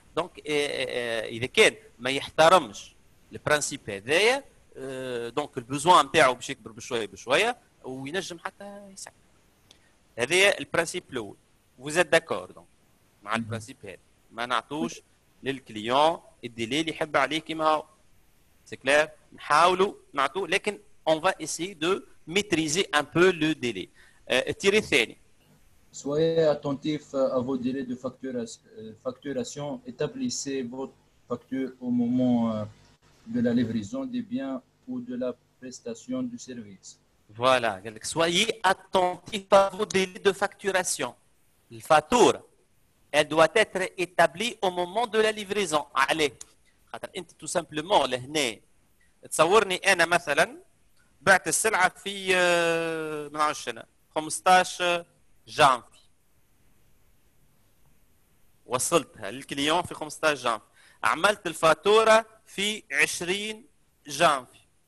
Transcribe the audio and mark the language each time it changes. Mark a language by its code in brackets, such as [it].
[ar] دونك اذا كان ما يحترمش البرانسيب هذايا دونك البوزوان نتاعو باش يكبر بشويه بشويه وينجم حتى يسكر. هذا البرانسيب الاول. [fr] vous êtes d'accord donc [ar] مع البرانسيب هذا ما نعطوش للكليون الديلي اللي يحب عليه كيما هو. [fr] سي كلير. [ar] نحاولوا نعطوه لكن [fr] on va essayer de maîtriser un peu le délai. [ar] التيري الثاني. [fr] Soyez attentif à vos délais de facturation. Établissez votre facture au moment de la livraison des biens ou de la prestation du service. Voilà. Soyez attentif à vos délais de facturation. La facture, elle doit être établie au moment de la livraison. Allez. [ar] انت [fr] tout simplement [ar] لهنا تصورني انا مثلا بعت السلعه في ما نعرفش انا 15 جانفي وصلتها للكليون في 15 جانفي، عملت الفاتوره في 20 جانفي.